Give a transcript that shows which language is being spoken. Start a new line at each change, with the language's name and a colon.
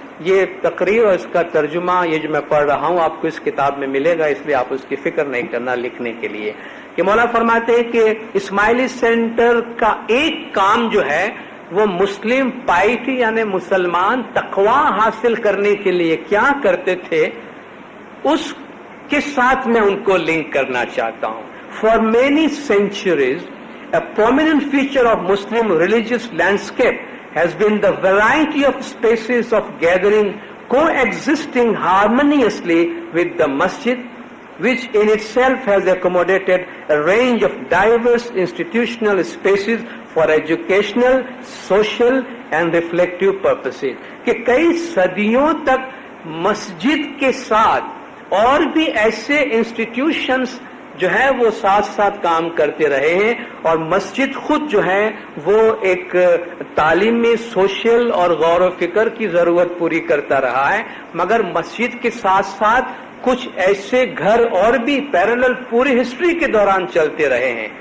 Urdu: یہ تقریر اور اس کا ترجمہ یہ جو میں پڑھ رہا ہوں آپ کو اس کتاب میں ملے گا، اس لیے آپ اس کی فکر نہیں کرنا لکھنے کے لیے. کہ مولا فرماتے ہیں کہ اسماعیلی سینٹر کا ایک کام جو ہے وہ
English: Muslim piety
Urdu: یعنی مسلمان تقوی حاصل کرنے کے لیے کیا کرتے تھے اس کے ساتھ میں ان کو لنک کرنا چاہتا ہوں.
English: For many centuries, a prominent feature of Muslim religious landscape has been the variety of spaces of gathering coexisting harmoniously with the masjid, which in itself has accommodated a range of diverse institutional spaces for educational, social and reflective purposes.
Urdu: کہ کئی صدیوں تک مسجد کے ساتھ اور بھی ایسے institutions جو ہے وہ ساتھ ساتھ کام کرتے رہے ہیں. اور مسجد خود جو ہے وہ ایک تعلیمی، سوشل اور غور و فکر کی ضرورت پوری کرتا رہا ہے، مگر مسجد کے ساتھ ساتھ کچھ ایسے گھر اور بھی پیرالل پوری ہسٹری کے دوران چلتے رہے ہیں.